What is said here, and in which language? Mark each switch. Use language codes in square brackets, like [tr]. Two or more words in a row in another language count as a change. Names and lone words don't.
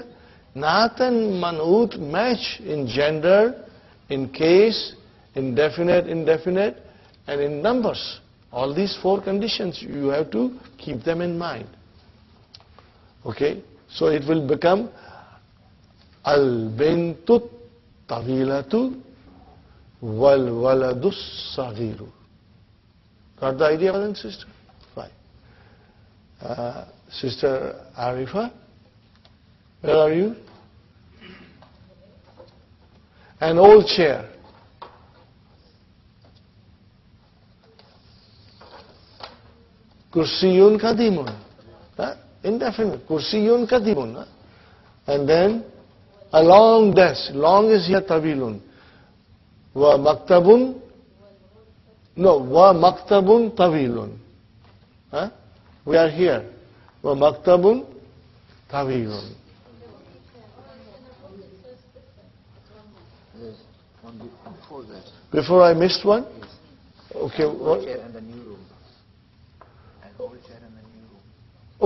[en] Naat and manut match in gender, in case, in definite, indefinite, and in numbers. All these four conditions, you have to keep them in mind. Okay? So it will become [ar] البنت طويلة والولد صغير. [en] Got the idea, brother and sister? Fine. Sister Arifa, where are you? An old chair. [ar] كرسي قديم. Indefinite. كرسي قديم. [en] And then a long desk. Long is here [ar] طويل. ومكتب. No, ومكتب طويل. [en] We are here. [ar] ومكتب طويل. [en] There's one before that. Before I missed one? Okay. Old What? chair and the new room. An old chair and the new room.